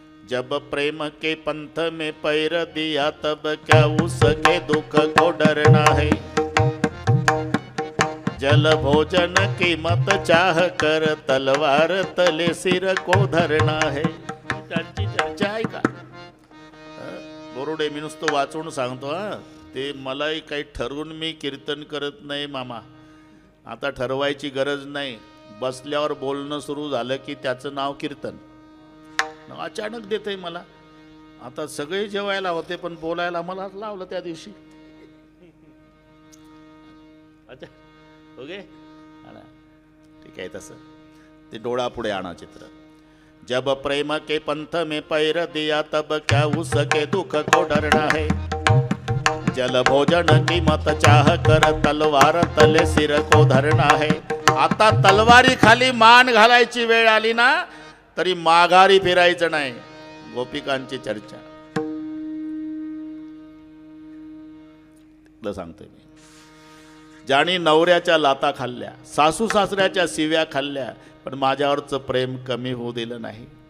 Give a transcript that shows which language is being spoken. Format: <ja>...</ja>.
<hi>जब प्रेम के पंथ में पैर दिया तब क्या उसके दुख को डरना है. जल भोजन की मत चाह कर तलवार तले सिर को धरना है.</hi> <mr>त्यांची चर्चा आहे का? बोरुडे मी नुसतं वाचून सांगतो. ते मलाही काही ठरवून मी कीर्तन करत नाही मामा. आता ठरवायची गरज नाही. बसल्यावर बोलणं सुरू झालं की त्याचं नाव कीर्तन. अचानक देते मला. आता सगळे जेवायला होते पण बोलायला मला लावलं त्या दिवशी. अच्छा ओके ठीक आहे. तसं ते डोळा पुढे आणा चित्र.</mr> <hi>जब प्रेम के पंथ में पैर दिया तब क्या उसके दुख को डरना है. जल भोजन की मत चाह कर तलवार तले सिर को धरना है.</hi> <mr>आता तलवारी खाली मान घालायची वेळ आली ना तरी माघारी फिरायचं नाही. गोपिकांची चर्चा सांगतोय मी. ज्याने नवऱ्याच्या लाता खाल्ल्या, सासू सासऱ्याच्या शिव्या खाल्ल्या, पण माझ्यावरचं प्रेम कमी होऊ दिलं नाही.</mr>